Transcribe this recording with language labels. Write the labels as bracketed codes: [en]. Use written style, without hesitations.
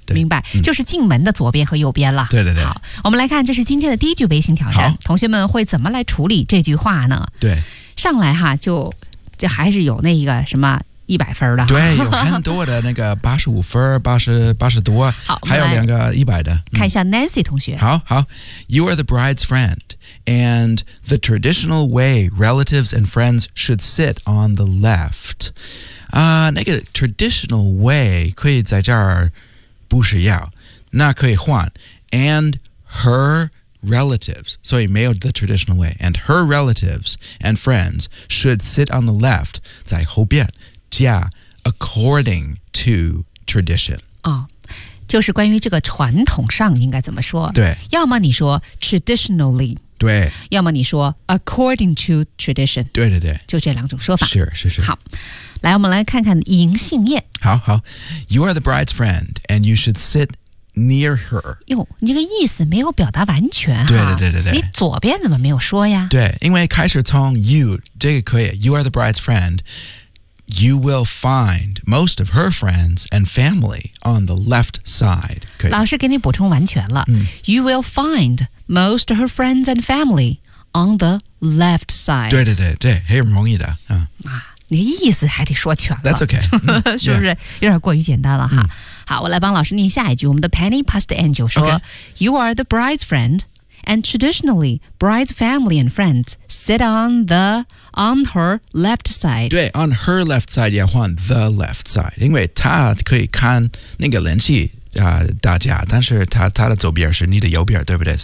[zh] 明白、就是进门的左边和右边了对对对好我们来看这是今天的第一句微信挑战同学们会怎么来处理这句话呢对上来哈就还是有那一个什么一百分的对有很多的那个八十五分八十多好还有两个一百的看一下 Nancy 同学、 [en] 好 You are the bride's friend and the traditional way relatives and friends should sit on the left、那个 traditional way [zh] 可以在这儿不是要那可以换 [en] and her relatives, sorry, 没有 the traditional way, and her relatives and friends should sit on the left, [zh] 在后边加 [en] according to tradition. [zh] 哦，就是关于这个传统上应该怎么说？对，要么你说 traditionally, 对，要么你说 according to tradition. 对对对，就这两种说法。是是是。好，来，我们来看看银杏叶。 [en] 好好 ，You are the bride's friend, and you should sit. Near her. [zh] 哟，你这个意思没有表达完全啊。对对对对对。你左边怎么没有说呀？对，因为开始从 [en] you, 这个可以 you are the bride's friend, you will find most of her friends and family on the left side. 可以 [zh] 老师给你补充完全了、 [en] 嗯、you will find most of her friends and family on the left side. [zh] 对对对对，很容易的。你的意思还得说全了。 [en] That's okay. [zh] 是不是、 [en] yeah. [zh] 有点过于简单了哈。嗯好，我来帮老师念下一句。我们的 Penny Pastor Angel 说、 [en] okay. You are the bride's friend, and traditionally, bride's family and friends sit on the, on her left side. 对 on her left side, [zh] 要换 [en] the left side. [zh] 因为她可以看那个联系、大家，但是 她的左边是你的右边，对不对？